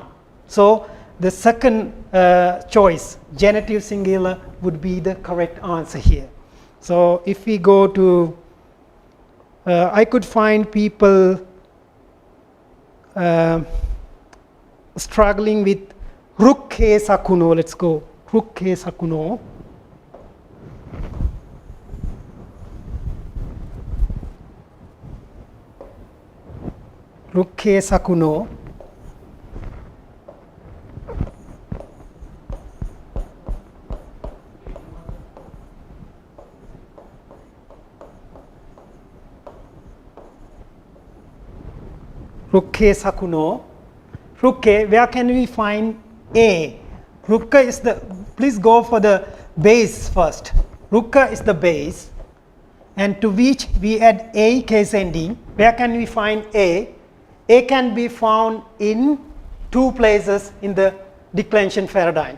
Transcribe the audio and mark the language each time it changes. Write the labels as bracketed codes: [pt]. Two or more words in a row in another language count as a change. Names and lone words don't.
[en] So the second choice, genitive singular, would be the correct answer here. So if we go to, I could find people struggling with rukke sakuno. Let's go. Rukke sakuno. Rukke sakuno. Rukke sakuno. Rukke, where can we find A? Rukka is the, please go for the base first. Rukka is the base, and to which we add A case ending. Where can we find A? A can be found in two places in the declension paradigm.